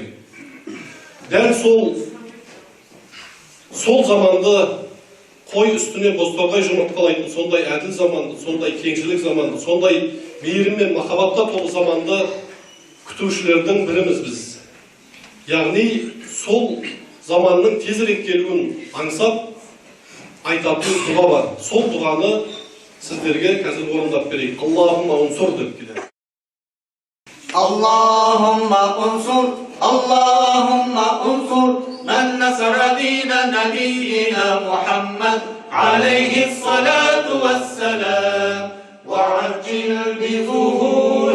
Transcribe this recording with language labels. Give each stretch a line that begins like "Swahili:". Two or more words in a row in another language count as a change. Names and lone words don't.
Kazakh: Дәл сол заманды қой үстіне бозторғай жұмыртқалайтын сондай әділ заманды, сондай кеңшілік заманды, сондай мейірім мен махаббатқа толы заманды күтушілердің біріміз біз. Яғни сол заманның тезірек келуін аңсап айтатын дұға бар. Сол дұғаны сіздерге қазір орындап берейік.
Arabic: اللهم انصر
Kazakh: деп келеді.
Arabic: اللهم انصر من نصر دين نبينا محمد عليه الصلاة والسلام وعجل بظهور